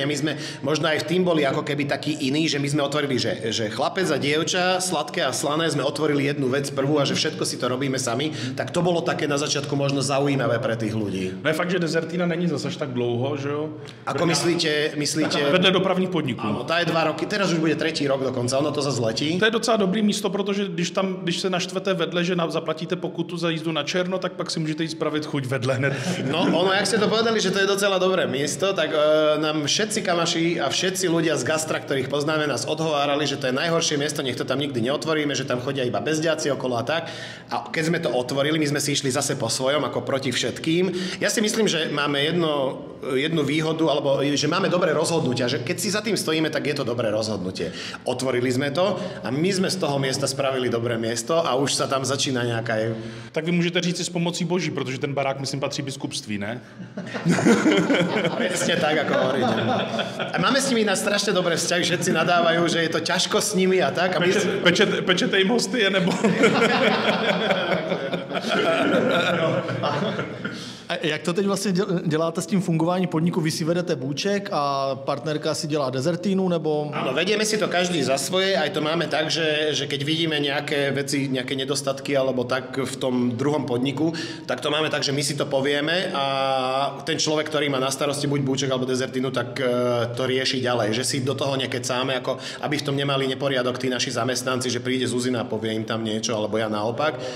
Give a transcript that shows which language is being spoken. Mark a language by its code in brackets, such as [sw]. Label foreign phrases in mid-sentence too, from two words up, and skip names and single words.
[sk] My sme možno aj v tým boli ako keby takí iní, že my sme otvorili, že chlapec a dievča, sladké a slané, sme otvorili jednu vec prvú a že všetko si to robíme sami, tak to bolo také na začiatku možno zaujímavé pre tých ľudí. [cs] No je fakt, že Dezertina není zase až tak dlouho, že jo? [sk] Ako myslíte... [cs] Vedle dopravních podniků. [sk] Áno, tá je 2 roky, teraz už bude 3. rok dokonca, ono to zase letí. [cs] To je docela dobrý místo, protože když se naštvete vedle, že zaplatíte pokutu za jízdu na černo, tak pak si můžete jít spravit chuť vedle hned. [sk] No, ono, jak ste to povedali, že to je docela dobré miesto, tak nám všetci kamaši a všetci ľudia z gastra, ktorých poznáme, nás odhovárali, že to je najhoršie miesto, nech to tam nikdy neotvoríme, že tam chodia iba bezďáci okolo a tak. A keď sme to otvorili, my sme si išli zase po svojom, ako proti všetkým. Ja si myslím, že máme jednu výhodu, alebo že máme dobré rozhodnutia, že keď si za tým stojíme, tak je to dobré rozhodnutie. Otvorili sme to a my sme z toho miesta spravili dobré miesto a už sa tam začína nejaká... [cs] Tak vy můžete říct si s pomocí Boží, protože ten barák, myslím, patří biskupství, ne? [sk] Presne tak, ako hovoríte. A máme s nimi na strašne dobré vzťahy, všetci nadávajú, že je to ťažko s nimi a tak. A my... [cs] Pečete im hosty, nebo... A jak to teď vlastně děláte s tím fungování podniku? [sk] Vy si vedete [cs] búček a partnerka si dělá dezertínu, nebo... [sk] Áno, vedieme si to každý za svoje, aj to máme tak, že keď vidíme nejaké veci, nejaké nedostatky alebo tak v tom druhom podniku, tak to máme tak, že my si to povieme a ten človek, ktorý má na starosti buď búček alebo dezertínu, tak to rieši ďalej, že si do toho nekecáme, ako aby v tom nemali neporiadok tí naši zamestnanci, že príde Zuzina a povie im tam niečo, alebo ja naopak.